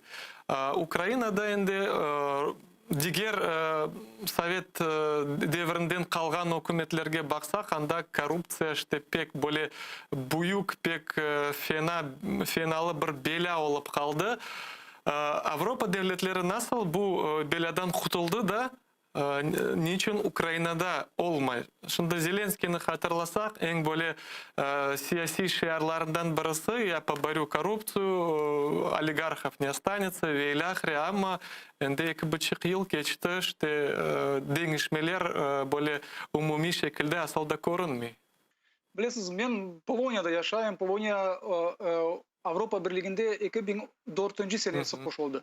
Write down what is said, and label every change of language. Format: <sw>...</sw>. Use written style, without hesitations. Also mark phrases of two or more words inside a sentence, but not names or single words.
<crh>Ukrayna'da endi diğer Sovet devrinden kalgan hükümetlerge baksak anda korrupsiya işte pek böyle büyük pek fenalı bir bela olup kaldı. Avrupa devletleri nasıl bu beladan kurtuldu da niçin Ukrayna'da olmay? Şimdi Zelenskiy'ni hatırlasak en böyle siyasi şiarlarından birisi ya</crh> <ru>поборю коррупцию, oligarхов не останется</ru> <crh>ve ilahri ama endi 2,5 yıl geçti işte değişmeler böyle umumi şekilde aslında görünmüyor. Bilirsiniz ben Polonya'da yaşayayım. Polonya Avrupa Birliği'nde 2004 senesi koşuldu.</crh>